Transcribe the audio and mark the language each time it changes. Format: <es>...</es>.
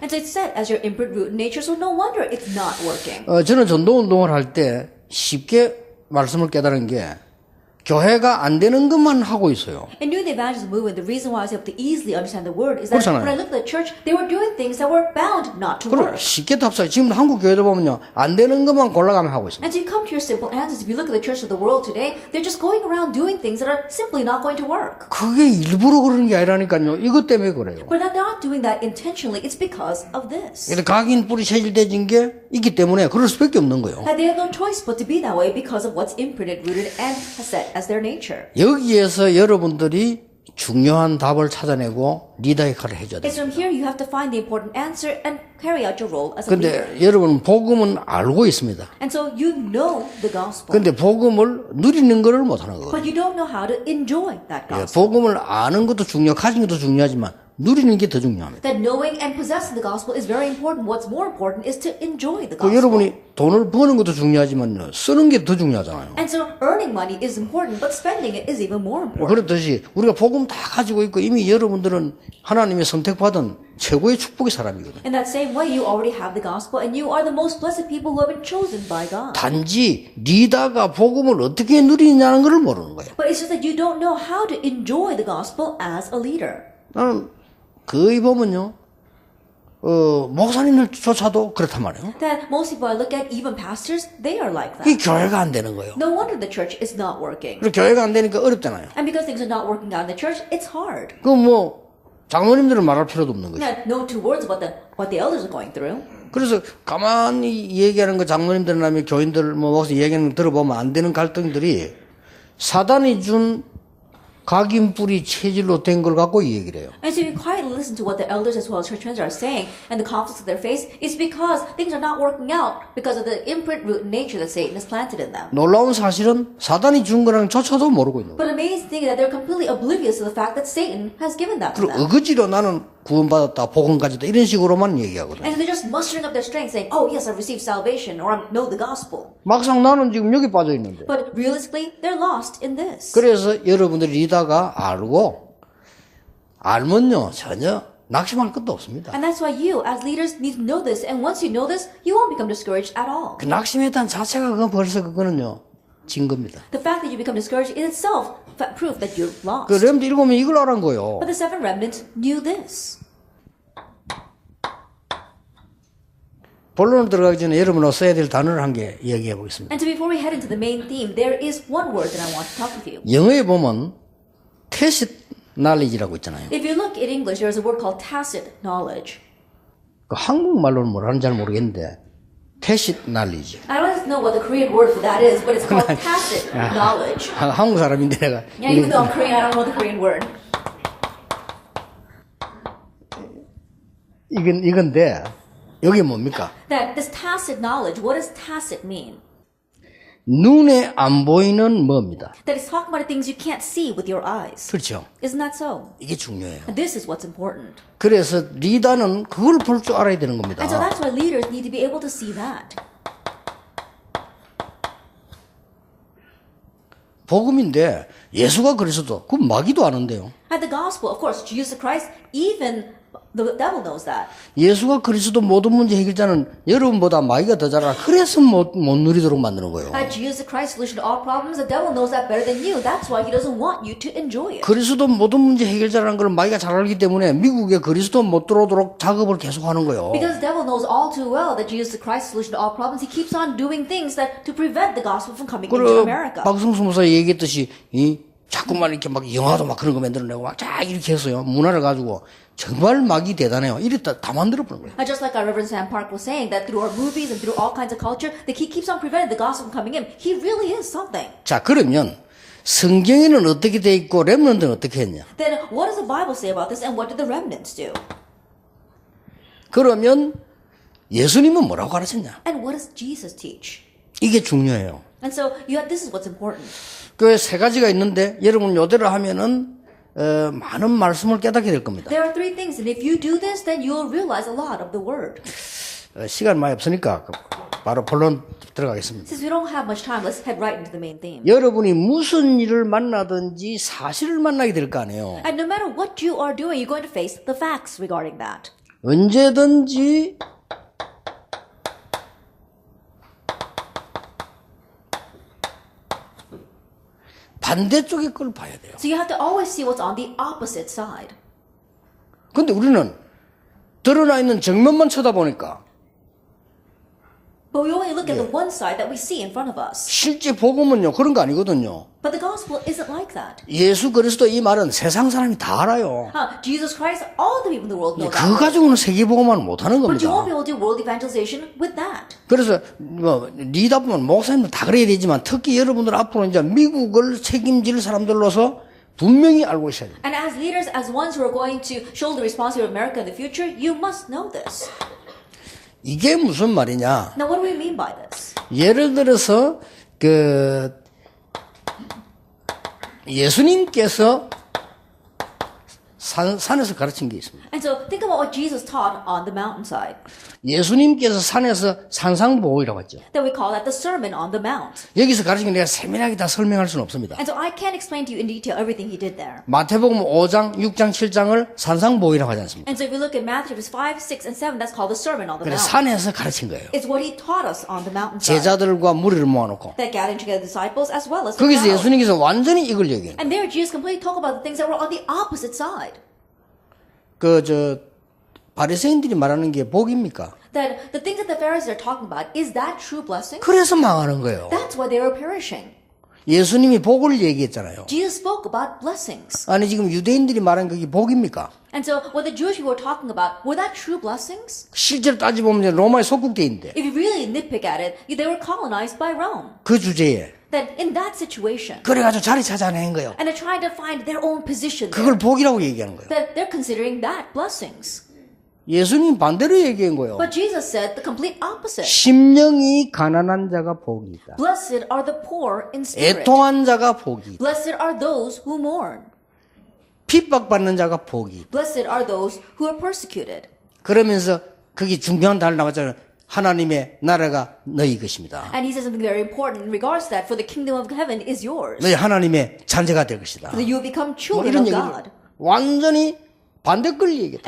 <en>And so it's set as your input root in nature, so no wonder it's not working.</en> <ko>저는 전도운동을 할 때 쉽게 말씀을 깨달은 게 교회가 안 되는 것만 하고 있어요.</ko> <en>In doing the evangelism movement, the reason why I was able to easily understand the word is that</en> <ko>그렇잖아요.</ko> <en>when I looked at the church, they were doing things that were bound not to</en> <ko>그럼</ko> <en>work.</en> <ko>쉽게 답사해. 지금 한국 교회도 보면요. 안 되는 것만 골라가며 하고 있습니다.</ko> <en>And so you come to your simple answers. If you look at the church of the world today, they're just going around doing things that are simply not going to work.</en> <ko>그게 일부러 그러는 게 아니라니까요. 이것 때문에 그래요.</ko> <en>But they're not doing that intentionally. It's because of this.</en> <ko>근데 각인 뿌리 체질돼진 게 있기 때문에 그럴 수밖에 없는 거예요.</ko> <en>That they have no choice but to be that way because of what's imprinted, rooted, and set as their nature.</en> <ko>여기에서 여러분들이 중요한 답을 찾아내고 리더 역할을 해줘야 돼요.</ko> <en>It's from here you have to find the important answer and carry out your role as a leader.</en> <ko>근데 여러분은 복음은 알고 있습니다.</ko> <en>And so you know the gospel.</en> <ko>근데 복음을 누리는 것을 못하는 거예요.</ko> <en>But you don't know how to enjoy that</en> <ko>예,</ko> <en>gospel.</en> <ko>복음을 아는 것도 중요하고 가진 것도 중요하지만 누리는 게 더 중요합니다.</ko> <en>That knowing and possessing the gospel is very important. What's more important is to enjoy the</en> <ko>그</ko> <en>gospel.</en> <ko>여러분이 돈을 버는 것도 중요하지만요. 쓰는 게 더 중요하잖아요.</ko> <en>And so earning money is important, but spending it is even more important.</en> <ko>그렇듯이 우리가 복음 다 가지고 있고 이미 여러분들은 하나님의 선택받은 최고의 축복의 사람이거든요.</ko> <en>In that same way, you already have the gospel, and you are the most blessed people who have been chosen by God.</en> <ko>단지 리더가 복음을 어떻게 누리냐는 걸 모르는 거예요.</ko> <en>But it's just that you don't know how to enjoy the gospel as a leader.</en> <ko>나는 거의 보면요. 목사님들조차도 그렇단 말이에요.</ko> <en>That most people I look at, even pastors, they are like</en> <ko>이</ko> <en>that.</en> <ko>교회가 안 되는 거예요.</ko> <en>No wonder the church is not working.</en> <ko>그리고 교회가 안 되니까 어렵잖아요.</ko> <en>And because things are not working out in the church, it's hard.</en> <ko>그 뭐 장로님들은 말할 필요도 없는 거죠.</ko> <en>Now, no two words about what the elders are going through.</en> <ko>그래서 가만히 얘기하는 거 장로님들이나 교인들 뭐 목사 얘기하는 거 들어보면 안 되는 갈등들이 사단이 준 각인 뿌리 체질로 된 걸 갖고 이 얘기를 해요.</ko> <en>And so you quietly listen to what the elders as well as church members are saying, and the conflicts that they face is because things are not working out because of the imprint root nature that Satan has planted in them.</en> <ko>놀라운 사실은 사단이 준 거랑 조차도 모르고 있는 거예요.</ko> <en>But amazing thing is that they're completely oblivious to the fact that Satan has given that to</en> <ko>그리고</ko> <en>them.</en> <ko>어거지로 나는 구원받았다, 복음 가졌다 이런 식으로만 얘기하거든요.</ko> <en>And they're just mustering up their strength saying, oh yes, I've received salvation, or I know the gospel.</en> <ko>막상 나는 지금 여기 빠져 있는데.</ko> <en>But realistically, they're lost in this.</en> <ko>그래서 여러분들이 리더가 알면요 전혀 낙심할 것도 없습니다.</ko> <en>And that's why you, as leaders, need to know this. And once you know this, you won't become discouraged at all.</en> <ko>그 낙심했다는 자체가 벌써 그거는요 진 겁니다.</ko> <en>The fact that you become discouraged is itself proof that you're lost.</en> <ko>그 렘들 읽으면 이걸 알은 거예요.</ko> <en>But the seven remnants knew this.</en> <ko>본론을 들어가기 전에 여러분하고 써야 될 단어를 한 개 얘기해 보겠습니다.</ko> <en>And so before we head into the main theme, there is one word that I want to talk with you.</en> <ko>영어에 보면 tacit knowledge라고 있잖아요.</ko> <en>If you look in English, there's a word called tacit knowledge.</en> <ko>그 한국말로는 뭐라는지 잘 모르겠는데 tacit knowledge.</ko> <en>I don't know what the Korean word for that is, but it's called tacit knowledge.</en> <ko>한국 사람인데 내가</ko> <en>Yeah, even though I'm Korean, I don't know the Korean word.</en> <ko>이건데 여기 뭡니까?</ko> <en>That this tacit knowledge, what does tacit mean?</en> <ko>눈에 안 보이는 뭐입니다.</ko> <en>That it's talking about things you can't see with your eyes.</en> <ko>그렇죠.</ko> <en>Isn't that so?</en> <ko>이게 중요해요.</ko> <en>And this is what's important.</en> <ko>그래서 리더는 그걸 볼 줄 알아야 되는 겁니다.</ko> <en>And so that's why leaders need to be able to see that.</en> <ko>복음인데 예수가 그리스도 그 마귀도 아는데요.</ko> <en>And the gospel, of course, Jesus Christ, even the devil knows that.</en> <ko>예수가 그리스도 모든 문제 해결자는 여러분보다 마귀가 더 잘 알아. 그래서 못 누리도록 만드는 거예요.</ko> <en>That Jesus Christ solution to all problems, the devil knows that better than you. That's why he doesn't want you to enjoy it.</en> <ko>그리스도 모든 문제 해결자라는 걸 마귀가 잘 알기 때문에 미국에 그리스도 못 들어오도록 작업을 계속하는 거예요.</ko> <en>Because the devil knows all too well that Jesus Christ's solution to all problems, he keeps on doing things that to prevent the gospel from coming into</en> <ko>그리고</ko> <en>America.</en> <ko>박성수 목사 얘기했듯이 자꾸만 이렇게 막 영화도 막 그런 거 만들어내고 막 쫙 이렇게 했어요. 문화를 가지고 정말 마귀 대단해요. 이랬다 다 만들어버린 거예요.</ko> <en>And just like our Reverend Sam Park was saying, that through our movies and through all kinds of culture, that he keeps on preventing the gospel from coming in. He really is something.</en> <ko>자, 그러면 성경에는 어떻게 돼 있고 렘넌트는 어떻게 했냐?</ko> <en>Then what does the Bible say about this, and what did the remnants do?</en> <ko>그러면 예수님은 뭐라고 가르쳤냐?</ko> <en>And what does Jesus teach?</en> <ko>이게 중요해요.</ko> <en>And so this is what's important.</en> <ko>그 세 가지가 있는데 여러분 요대로 하면은 많은 말씀을 깨닫게 될 겁니다.</ko> <en>There are three things, and if you do this, then you'll realize a lot of the word.</en> <ko>시간 많이 없으니까 바로 본론 들어가겠습니다.</ko> <en>Since we don't have much time, let's head right into the main theme.</en> <ko>여러분이 무슨 일을 만나든지 사실을 만나게 될 거 아니에요.</ko> <en>And no matter what you are doing, you're going to face the facts regarding that.</en> <ko>언제든지 반대쪽의 걸 봐야 돼요.</ko> <en>So you have to always see what's on the opposite side.</en> <ko>근데 우리는 드러나 있는 정면만 쳐다보니까</ko> <en>But we only look at the one side that we see in front of us.</en> <ko>실제 복음은요 그런 거 아니거든요.</ko> <en>But the gospel isn't like that.</en> <ko>예수 그리스도 이 말은 세상 사람이 다 알아요.</ko> <en>Jesus Christ, all the people in the world know</en> <ko>그거</ko> <en>that.</en> <ko>가지고는 세계 복음화는 못하는</ko> <en>But you won't be able to do world evangelization with that.</en> <ko>그래서 뭐 리다 보면 목사님들 다 그래야 되지만 특히 여러분들 앞으로 이제 미국을 책임질 사람들로서 분명히 알고 있어야 돼요.</ko> <en>And as leaders, as ones who are going to shoulder the responsibility of America in the future, you must know this.</en> <ko>이게 무슨 말이냐?</ko> <en>Now, what do we mean by this?</en> <ko>예를 들어서 그 예수님께서 산에서 가르친 게 있습니다.</ko> <en>And so think about what Jesus taught on the mountainside.</en> <ko>예수님께서 산에서 산상보호이라고 했죠.</ko> <en>That we call that the Sermon on the Mount.</en> <ko>여기서 가르친 게 내가 세밀하게 다 설명할 수는 없습니다.</ko> <en>And so I can't explain to you in detail everything he did there.</en> <ko>마태복음 5장, 6장, 7장을 산상보호이라고 하지 않습니까?</ko> <en>And so if you look at Matthew chapters 5, 6, and 7, that's called the Sermon on the</en> <ko>그래서</ko> <en>Mount.</en> <ko>산에서 가르친 거예요.</ko> <en>It's what he taught us on the mountainside.</en> <ko>제자들과 무리를 모아놓고</ko> <en>That gathering together disciples as well as the</en> <ko>거기서</ko> <en>crowd.</en> <ko>예수님께서 완전히 이걸 얘기해요.</ko> <en>And there Jesus completely talked about the things that were on the opposite side.</en> <ko>바리새인들이 말하는 게 복입니까?</ko> <en>That the things that the Pharisees are talking about, is that true blessing?</en> <ko>그래서 망하는 거예요.</ko> <en>That's why they were perishing.</en> <ko>예수님이 복을 얘기했잖아요.</ko> <en>Jesus spoke about blessings.</en> <ko>아니 지금 유대인들이 말한 그게 복입니까?</ko> <en>And so what the Jewish people were talking about, were that true blessings?</en> <ko>실제로 따지보면 이제 로마의 속국대인데</ko> <en>If you really nitpick at it, they were colonized by Rome.</en> <ko>그 주제에</ko> <en>That in that situation,</en> <ko>그래가지고 자리 찾아낸 거예요.</ko> <en>and they're trying to find their own position there,</en> <ko>그걸 복이라고 얘기하는 거예요.</ko> <en>that they're considering that blessings.</en> <ko>예수님 반대로 얘기한 거예요.</ko> <en>But Jesus said the complete opposite.</en> <ko>심령이 가난한 자가 복이 있다.</ko> <en>Blessed are the poor in spirit.</en> <ko>애통한 자가 복이 있다.</ko> <en>Blessed are those who mourn.</en> <ko>핍박받는 자가 복이 있다.</ko> <en>Blessed are those who are persecuted.</en> <ko>그러면서 그게 중요한 단어 나왔잖아요. 하나님의 나라가 너희 것입니다.</ko> <en>And he says something very important in regards to that. For the kingdom of heaven is yours.</en> <ko>너희 하나님의 자녀가 될 것이다.</ko> <en>That you will become</en> <ko>뭐</ko> <en>children</en> <ko>이런</ko> <en>of</en> <ko>얘기를</ko> <en>God.</en> <ko>완전히 반대 걸 얘기했다.</ko>